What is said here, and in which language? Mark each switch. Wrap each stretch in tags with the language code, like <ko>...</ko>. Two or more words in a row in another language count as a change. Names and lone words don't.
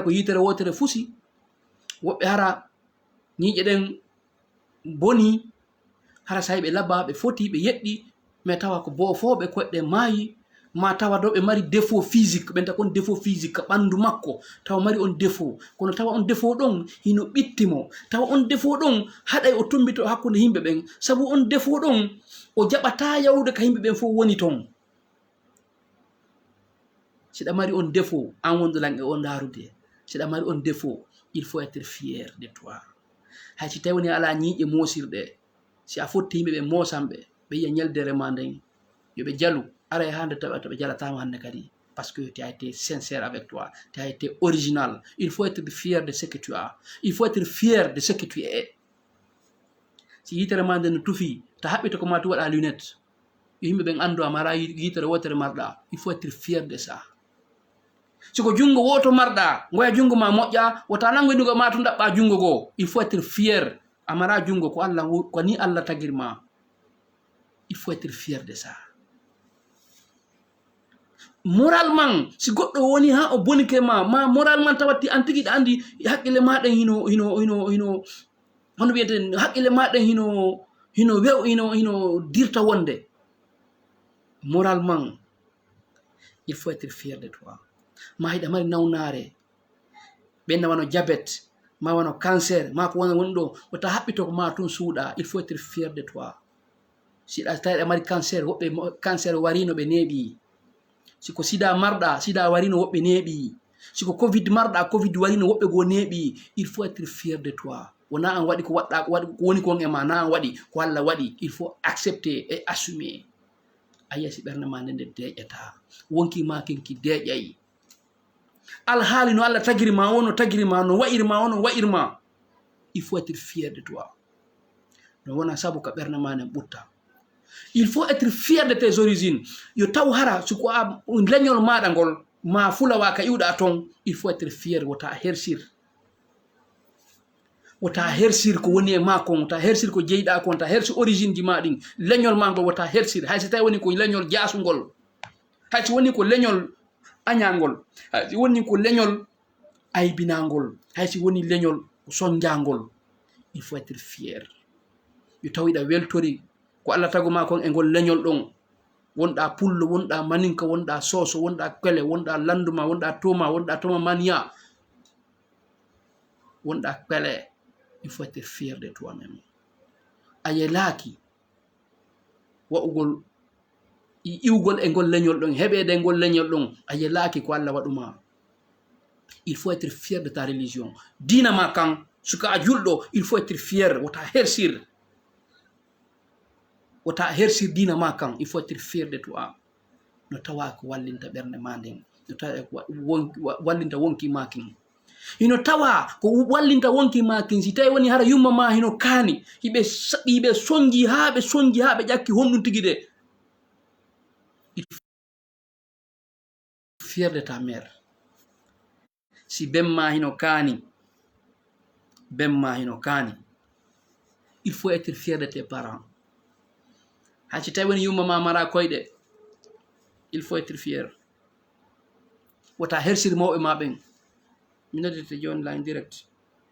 <ff>ko yitere wotere fusi woɓɓe hara ñiiƴe ɗen boni hara sahi ɓe labba ɓe foti ɓe yeɗɗi mais tawa ko boofoɓe koɗɗe maayi ma tawa ɗo ɓe mari</ff> <fr>défaut physique</fr> <ff>ɓenta kon</ff> <fr>défaut physique</fr> <ff>ka ɓandu makko tawa mari on défaut kono tawa on défaut ɗon hino ɓittimo tawa on défaut ɗon haɗay o tombito hakkude yimɓe ɓen sabu on défaut ɗon o jaɓata yawde ka yimɓe ɓen fof woni toon siɗa mari on défaut an wonɗo lanɓe o ndarude siɗa mari on défaut</ff> <fr>il faut être fier de toi</fr> <ff>hay si tawi woni ala ñiiƴe moosirɗe si a fotti yimɓe ɓe moosanɓe ɓe yiya ñeldere ma nden yoɓe jalu ara e hande tawa to ɓe jalatama hande kadi</ff> <fr>parce que tu as été sincère avec toi tu as été original il faut être fier de ce que tu as il faut être fier de ce que tu es</fr> <ff>si yitere ma nden no tufi ta haɓɓita ko ma tu waɗa lunette yo yimɓe ɓen andu amara yitere wotere marɗa</ff> <fr>il faut être fier de ça</fr> <ff>siko jungo woto marɗa goya jungo ma moƴƴa wota nangoyɗugo ma to ɗaɓɓa jungo goo</ff> <fr>il faut être fier</fr> <ff>amara jungo ko Allah ko ni Allah tagirma</ff> <fr>il faut être fier de ça</fr> <ff>moralement si goɗɗo woni ha o bonike ma moralement tawatti an tigui ɗa andi haqqille maɗen hino hono wiyete haqqille maɗen hino dirta wonde</ff> <fr>moralement il faut être fier de toi</fr> <ff>ma hiɗa mari nawnare ɓenna wano diabète ma wano cancer ma ko woni ɗo wota haɓɓito ko ma tun suuɗa</ff> <fr>il faut être fier de toi</fr> <ff>siɗa tawi ɗa mari cancer woɓɓe cancer warino ɓe neeɓi siko sida marɗa sida warino woɓɓe neeɓi siko covid marɗa covid warino woɓɓe goo neeɓi</ff> <fr>il faut être fier de toi</fr> <ff>wona an waɗi ko waɗɗa ko woni kon e ma na an waɗi ko Allah waɗi</ff> <fr>il faut accepter et assumer</fr> <ff>a yiya si ɓernde ma nde nde deƴƴata wonki ma kenki deƴƴayi alhaali no Allah tagirima wono tagirima no wa'irma wono wa'irma</ff> <fr>il faut être fier de toi</fr> <ff>no wona sabu ka ɓernde ma nden ɓutta</ff> <fr>il faut être fier de tes origines</fr> <ff>yo taw hara siko a leñol maɗa ngol ma fulawa ka iwɗa toon</ff> <fr>il faut être fier</fr> <ff>wota hersir ko woni e ma kon wota hersir ko jeyɗa kon ta hersi origine ji ma ɗin leñol ma ngol wota hersir hay so tawi woni ko leñol jasugol hay so woni ko leñol añagol hay so woni ko leñol aybinagol hay so woni leñol soñjagol</ff> <fr>il faut être fier</fr> <ff>yo tawiɗa weltori ko Allah taguma kon e ngol leñol ɗon wonɗa pullo wonɗa maninka wonɗa soso wonɗa kele wonɗa landuma wonɗa toma mania wonɗa kele</ff> <fr>il faut être fier de toi même</fr> <ff>a yelaki wa'ugol iwgol e ngol leñol ɗon heɓede e ngol leñol ɗon a yelaki ko Allah waɗuma</ff> <fr>il faut être fier de ta religion</fr> <ff>dina ma kan suka a julɗo</ff> <fr>il faut être fier</fr> <ff>wota hersir dina ma kan</ff> <fr>il faut être fier de toi</fr> <ff>no tawa ko wallinta ɓernde ma nden no tawa ko wallinta wonki ma kin hino tawa ko wallinta wonki ma kin si tawi woni hara yumma ma hino kaani hiɓe soñji ha ɓe ƴakki honɗum tigi de</ff> <fr>fier de ta mère</fr> <ff>si bemma hino kaani</ff> <fr>il faut être fier de tes parents</fr> <ff>hay si tawi woni yumma ma mara koyɗe</ff> <fr>il faut être fier</fr> <ff>wota hersir mawɓe ma ɓen mi noddete joni line direct</ff>